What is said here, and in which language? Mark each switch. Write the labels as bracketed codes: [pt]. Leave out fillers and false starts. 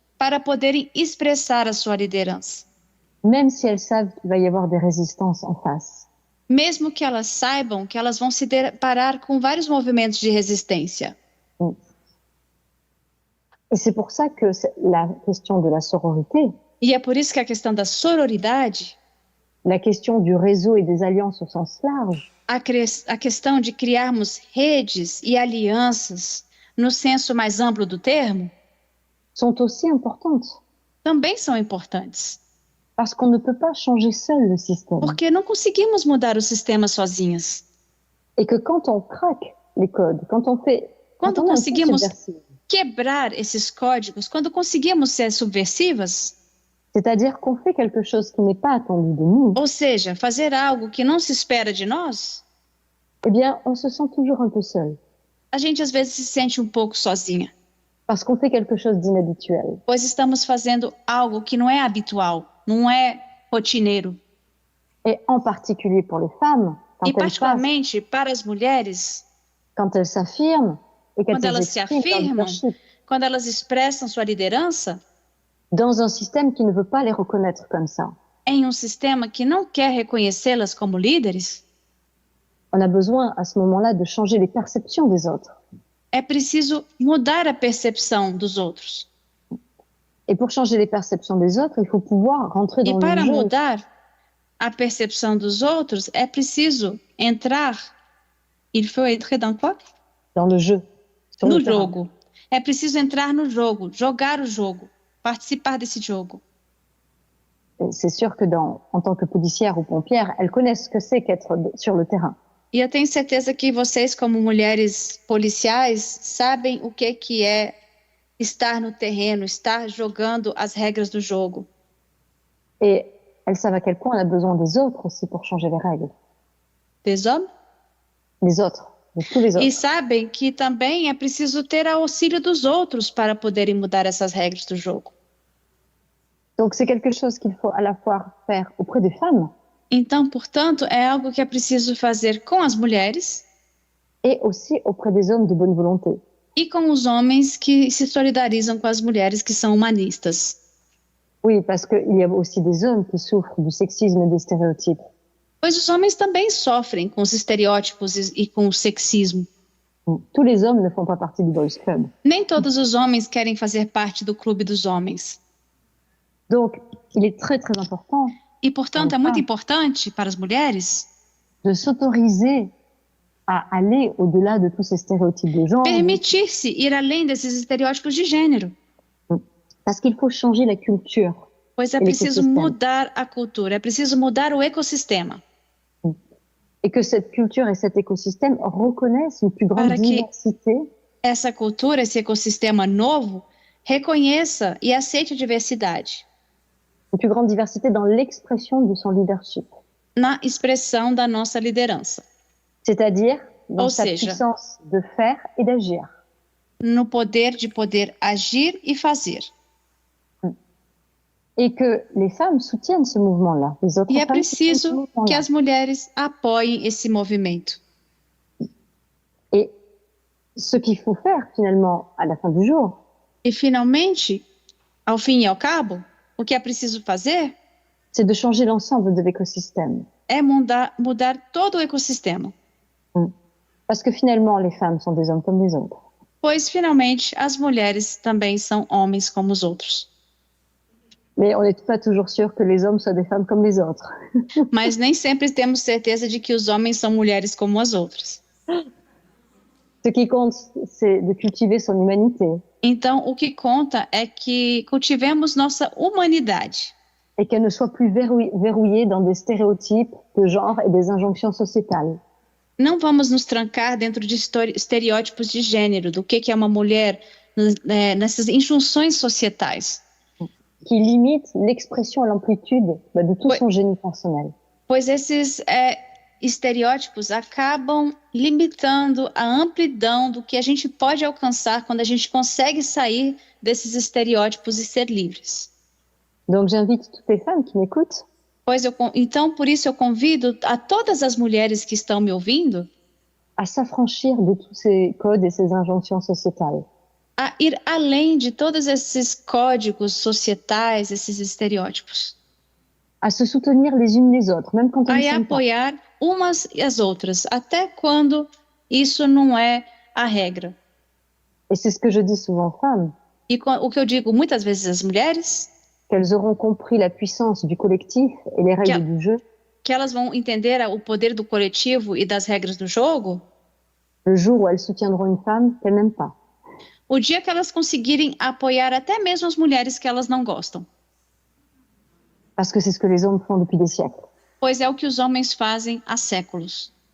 [pt] para poderem expressar a sua liderança, [fr] même si elles savent qu'il va y avoir des résistances en face. [pt] Mesmo que elas saibam que elas vão se deparar com vários movimentos de resistência. [fr] Et c'est pour ça que la question de la sororité, [pt] e é por isso que a questão da sororidade, [fr] la question du réseau et des alliances au sens large, [pt] a questão de criarmos redes e alianças no senso mais amplo do termo, [fr] sont aussi importantes. [pt] Também são importantes. [fr] Parce qu'on ne peut pas changer seul le système. [pt] Porque não conseguimos mudar o sistema sozinhas. [fr] Et que quand on craque les codes, [pt] quando conseguimos quebrar esses códigos, quando conseguimos ser subversivas, [fr] c'est-à-dire qu'on fait quelque chose qui n'est pas attendu de nous. [pt] Ou seja, fazer algo que não se espera de nós, [fr] eh bien, on se sent toujours un peu seul. [pt] A gente às vezes se sente um pouco sozinha. [fr] Parce qu'on fait quelque chose d'inhabituel. [pt] Pois estamos fazendo algo que não é habitual, não é rotineiro. [fr] Et en particulier pour les femmes, [pt] e particularmente para as mulheres, [fr] quand elles s'affirment et [pt] quando elas se afirmam, quando elas expressam sua liderança, [fr] dans un système qui ne veut pas les reconnaître comme ça. [pt] Em um sistema que não quer reconhecê-las como líderes, [fr] on a besoin à ce moment-là de changer les perceptions des autres. [pt] É preciso mudar a percepção dos outros. [fr] Et pour changer les perceptions des autres, il faut pouvoir rentrer dans le jeu. [pt] E para mudar a percepção dos outros, é preciso entrar. [fr] Il faut entrer dans quoi? Dans le jeu. [pt] No jogo. É preciso entrar no jogo, jogar o jogo, participar desse jogo. [fr] C'est sûr que en tant que policière ou pompière, elles connaissent ce que c'est qu'être sur le terrain. [pt] E eu tenho certeza que vocês, como mulheres policiais, sabem o que é estar no terreno, estar jogando as regras do jogo. [fr] Et elles savent à quel point on a besoin des autres aussi pour changer les règles. Des hommes? Les autres, de tous les autres. [pt] E sabem que também é preciso ter auxílio dos outros para poderem mudar essas regras do jogo. [fr] Donc c'est quelque chose qu'il faut à la fois faire auprès des femmes. [pt] Então, portanto, é algo que é preciso fazer com as mulheres. [fr] Et aussi auprès des hommes de bonne volonté. [pt] E com os homens que se solidarizam com as mulheres que são humanistas. [fr] Oui, parce qu'il y a aussi des hommes qui souffrent du sexisme et des stéréotypes. [pt] Pois os homens também sofrem com os estereótipos e com o sexismo. [fr] Tous les hommes ne font pas partie du Boys Club. [pt] Nem todos os homens querem fazer parte do clube dos homens. [fr] Donc, il est très très important. [pt] E, portanto, é muito importante para as mulheres [fr] de s'autoriser à aller au-delà de tous ces stéréotypes de genre. [pt] Permitir-se ir além desses estereótipos de gênero. [fr] Parce qu'il faut changer la culture. [pt] Pois é preciso mudar a cultura, é preciso mudar o ecossistema. [fr] Et que cette culture et cet écosystème reconnaissent une plus grande diversité. [pt] Essa cultura, esse ecossistema novo, reconheça e aceite a diversidade. [fr] Une plus grande diversité dans l'expression de son leadership. [pt] Na expressão da nossa liderança. [fr] C'est-à-dire dans sa puissance de faire et d'agir. [pt] No poder de poder agir e fazer. [fr] Et que les femmes soutiennent ce mouvement-là. Les autres [pt] E é [fr] femmes soutiennent ce [pt] preciso [fr] mouvement-là. [pt] que as mulheres apoiem esse movimento. [fr] Et ce qu'il faut faire finalement à la fin du jour, [pt] E finalmente, ao fim e ao cabo, o que é preciso fazer [fr] c'est de changer l'ensemble de l'écosystème. [pt] é mudar todo o ecossistema. [fr] Parce que finalement, les femmes sont des hommes comme les autres. [pt] Pois finalmente as mulheres também são homens como os outros. [fr] Mais on n'est pas toujours sûr que les hommes soient des femmes comme les autres. [pt] Mas nem sempre temos certeza de que os homens são mulheres como as outras. [fr] Ce qui compte, c'est de cultiver son humanité. [pt] Então, o que conta é que cultivemos nossa humanidade. [fr] Et qu'elle ne soit plus verrouillée dans des stéréotypes de genre et des injonctions sociétales. [pt] Não vamos nos trancar dentro de estereótipos de gênero, do que é uma mulher, nessas injunções societais. [fr] Qui limite l'expression et l'amplitude de tout son génie personnel. [pt] Pois esses estereótipos acabam limitando a amplidão do que a gente pode alcançar quando a gente consegue sair desses estereótipos e ser livres. [fr] Donc j'invite toutes les femmes qui m'écoutent [pt] Então, por isso eu convido a todas as mulheres que estão me ouvindo [fr] à s'affranchir de tous ces codes et ces injonctions sociétales. [pt] A ir além de todos esses códigos societais, esses estereótipos. [fr] À se soutenir les unes les autres, même quand on ne [pt] A [fr] s'aime pas. [pt] apoiar umas e as outras, até quando isso não é a regra. [fr] Et c'est ce que je dis souvent aux femmes, [pt] E o que eu digo muitas vezes às mulheres, [fr] qu'elles auront compris la puissance du collectif et les règles du jeu [pt] que elas vão entender o poder do coletivo e das regras do jogo, [fr] le jour où elles soutiendront une femme qu'elles n'aiment pas. [pt] o dia que elas conseguirem apoiar até mesmo as mulheres que elas não gostam. [fr] Parce que c'est ce que les hommes font depuis des siècles. [pt] Pois é o que os homens fazem há séculos.